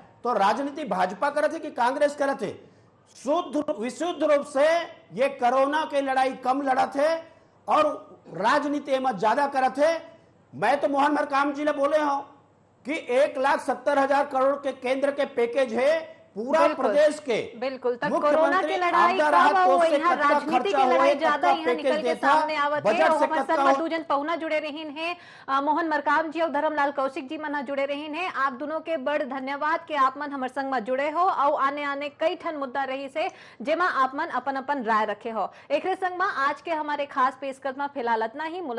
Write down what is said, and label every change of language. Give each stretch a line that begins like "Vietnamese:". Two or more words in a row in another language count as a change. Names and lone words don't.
Chhattisgarhi: तो राजनीति भाजपा करत है कि कांग्रेस करत है? विशुद्ध रूप से ये कोरोना के लड़ाई कम लड़त है और राजनीति में ज्यादा करत है। मैं तो मोहन मरकाम जी ने बोले हो कि 1,70,000 करोड़ के केंद्र के पैकेज है पूरा प्रदेश के। बिल्कुल। तब कोरोना की लड़ाई कब यहाँ राजनीति की लड़ाई ज्यादा यहाँ निकल के सामने आवत है। और हमारे साथ मधुजन पहुना जुड़े रहीन है, मोहन मरकाम जी और धर्मलाल कौशिक जी मन जुड़े रहीन है। आप दोनों के बड़ धन्यवाद कि आप मन हमारे संग में जुड़े हो और आने आने कई ठन मुद्दा रही से जेमा आप मन अपन अपन राय रखे हो। एक संग में आज के हमारे खास पेशकश में फिलहाल इतना ही।